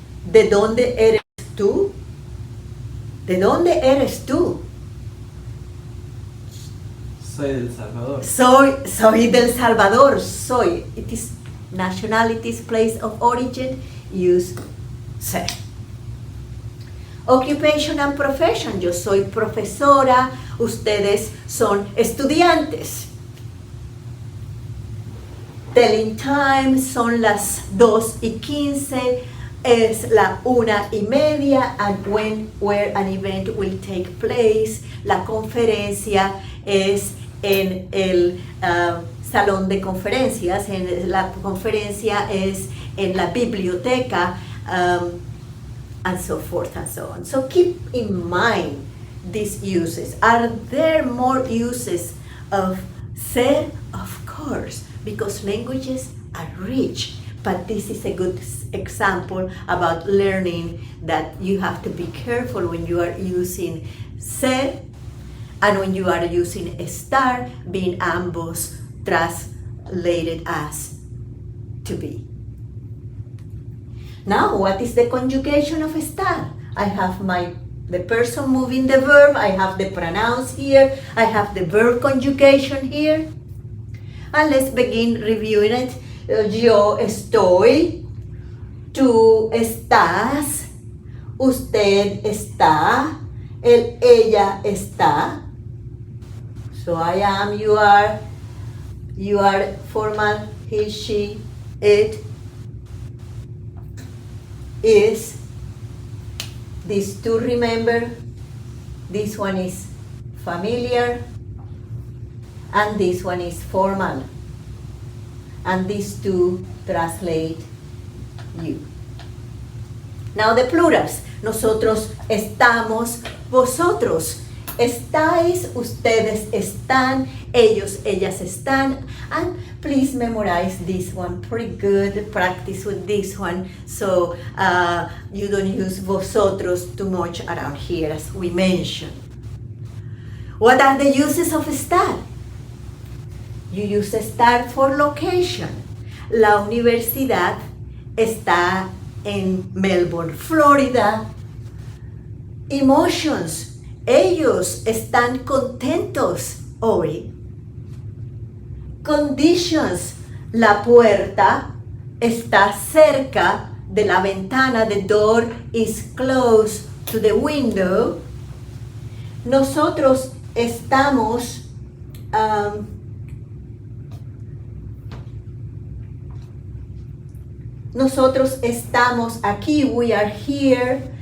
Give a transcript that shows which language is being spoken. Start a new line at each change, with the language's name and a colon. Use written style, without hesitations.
Spanish: ¿De dónde eres tú? ¿De dónde eres tú? Soy del Salvador. Soy del Salvador. Soy.
English: It is nationalities, place of origin, use ser. Occupation and profession.
Spanish: Yo soy profesora. Ustedes son estudiantes.
English: Telling time,
Spanish: son las 2:15, es la 1:30,
English: and when, where an event will take place.
Spanish: La conferencia es en el salón de conferencias, la conferencia es en la biblioteca,
English: and so forth and so on. So keep in mind these uses. Are there more uses of ser? Of course, because languages are rich, but this is a good example about learning that you have to be careful when you are using ser and when you are using estar, being ambos translated as to be. Now, what is the conjugation of estar? I have the person moving the verb, I have the pronouns here, I have the verb conjugation here. And let's begin reviewing it.
Spanish: Yo estoy, tú estás, usted está, él, ella está.
English: So I am, you are formal, he, she, it, is. These two, remember, this one is familiar, and this one is formal. And these two translate you. Now the plurals.
Spanish: Nosotros estamos, vosotros estáis, ustedes están, ellos, ellas están.
English: And please memorize this one. Pretty good. Practice with this one. So you don't use vosotros too much around here, as we mentioned. What are the uses of estar? You use estar for location.
Spanish: La universidad está en Melbourne, Florida. Emotions. Ellos están contentos hoy. Conditions. La puerta está cerca de la ventana.
English: The door is close to the window.
Spanish: Nosotros estamos Nosotros estamos aquí,
English: we are here.